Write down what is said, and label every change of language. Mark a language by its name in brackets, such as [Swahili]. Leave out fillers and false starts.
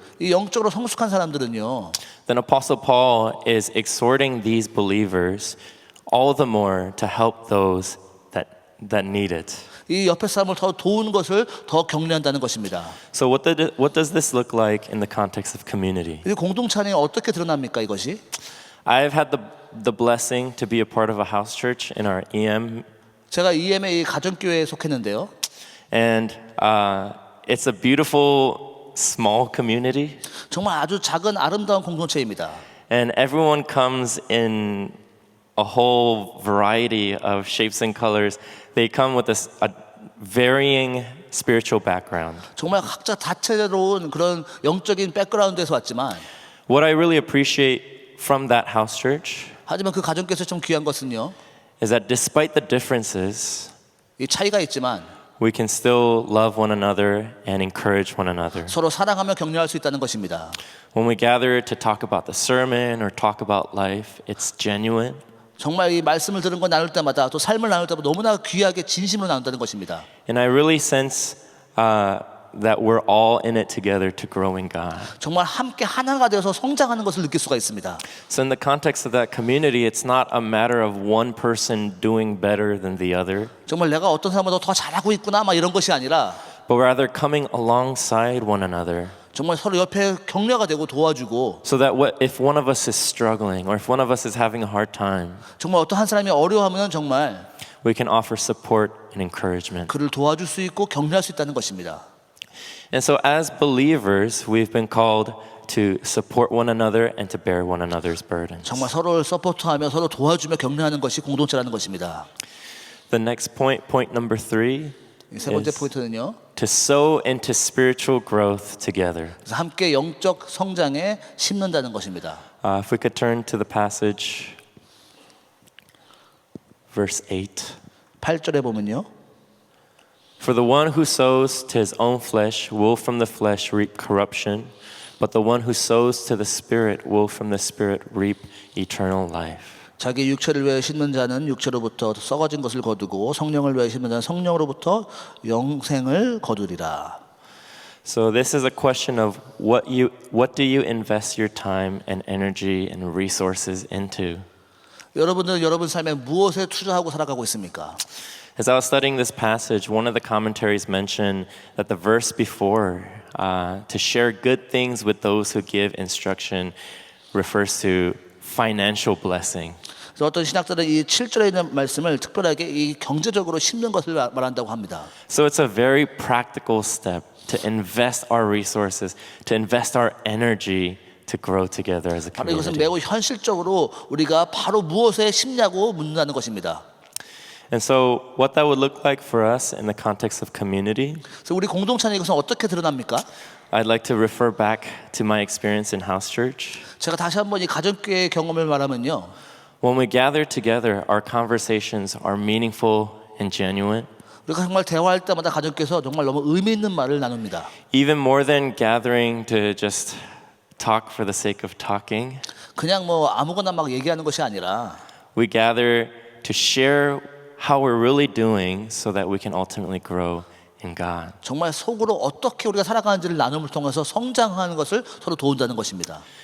[Korean] 이 영적으로 성숙한 사람들은요. [English] then Apostle Paul is exhorting these believers all the more to help those that need it. [Korean] 이 옆에 사람을 더 도우는 것을 더 격려한다는 것입니다. [English] So what does this look like in the context of community? [Korean] 이 공동체 안에 어떻게 드러납니까 이것이? [English] I've had the blessing to be a part of a house church in our EM, [Korean] 제가 EM의 가정교회에 속했는데요. [English] and it's a beautiful small community, [Korean] 정말 아주 작은 아름다운 공동체입니다. [English] and everyone comes in a whole variety of shapes and colors. They come with a varying spiritual background. [Korean] 정말 각자 다채로운 그런 영적인 백그라운드에서 왔지만 [English] What I really appreciate from that house church [Korean] 하지만 그 가정교회에서 좀 귀한 것은요. [English] is that despite the differences, [Korean] 이 차이가 있지만 [English] we can still love one another and encourage one another. [Korean] 서로 사랑하며 격려할 수 있다는 것입니다. [English] When we gather to talk about the sermon or talk about life, it's genuine. [Korean] 정말 이 말씀을 들은 거 나눌 때마다 또 삶을 나눌 때마다 너무나 귀하게 진심으로 나눈다는 것입니다. [English] And I really sense that we're all in it together to grow in God. [Korean] 정말 함께 하나가 되어서 성장하는 것을 느낄 수가 있습니다. [English] So in the context of that community, it's not a matter of one person doing better than the other, [Korean] 정말 내가 어떤 사람보다 더 잘하고 있구나 막 이런 것이 아니라 [English] but rather coming alongside one another. [Korean] 정말 서로 옆에 격려가 되고 도와주고 [English] So that if one of us is struggling or if one of us is having a hard time, [Korean] 정말 어떤 한 사람이 어려워하면 정말 [English] we can offer support and encouragement. [Korean] 그를 도와줄 수 있고 격려할 수 있다는 것입니다. [English] And so as believers, we've been called to support one another and to bear one another's burdens. [Korean] 정말 서로를 서포트하며 서로 도와주며 격려하는 것이 공동체라는 것입니다. [English] The next point number 3, [Korean] 세 번째 [English] is [Korean] 포인트는요. [English] to sow into spiritual growth together. [Korean] 그래서 함께 영적 성장에 심는다는 것입니다. [English] If we could turn to the passage, verse 8. [Korean] 8절에 보면요. [English] For the one who sows to his own flesh will from the flesh reap corruption, but the one who sows to the Spirit will from the Spirit reap eternal life. [Korean] 자기 육체를 위해 심는 자는 육체로부터 썩어진 것을 거두고 성령을 위해 심는 자는 성령으로부터 영생을 거두리라. [English] So this is a question of what do you invest your time and energy and resources into? [Korean] 여러분들은 여러분 삶에 무엇에 투자하고 살아가고 있습니까? [English] As I was studying this passage, one of the commentaries mentioned that the verse before, to share good things with those who give instruction, refers to financial blessing. [Korean] 그래서 어떤 신학자들은 이 7절에 있는 말씀을 특별하게 이 경제적으로 심는 것을 말한다고 합니다. [English] So it's a very practical step to invest our resources, to invest our energy to grow together as a [Korean] 바로 이것은 [English] community. [Korean] 매우 현실적으로 우리가 바로 무엇에 심냐고 묻는다는 것입니다. [English] And so what that would look like for us in the context of community, [Korean] 그래서 우리 공동체는 이것은 어떻게 드러납니까? [English] I'd like to refer back to my experience in house church. [Korean] 제가 다시 한번 이 가족교회 경험을 말하면요. [English] When we gather together, our conversations are meaningful and genuine. [Korean] 우리가 정말 대화할 때마다 가족께서 정말 너무 의미 있는 말을 나눕니다. [English] Even more than gathering to just talk for the sake of talking, [Korean] 그냥 뭐 아무거나 막 얘기하는 것이 아니라 [English] we gather to share how we're really doing so that we can ultimately grow in God. [Korean] 정말 속으로 어떻게 우리가 살아가는지를 나눔을 통해서 성장하는 것을 서로 도운다는 것입니다.